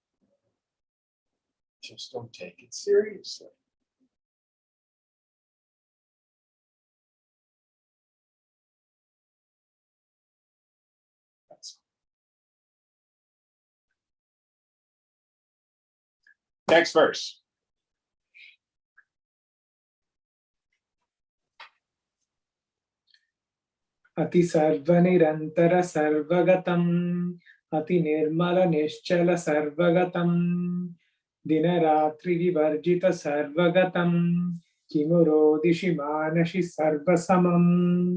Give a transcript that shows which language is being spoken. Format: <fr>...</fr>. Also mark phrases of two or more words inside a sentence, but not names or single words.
<en>Just don't take it seriously. That's all. Next verse.</en> <sa>Ati sarvanirantara sarvagatam Ati nirmala nischala sarvagatam Dinaratri vivarjita sarvagatam Kimurodishi manashi sarvasamam.</sa>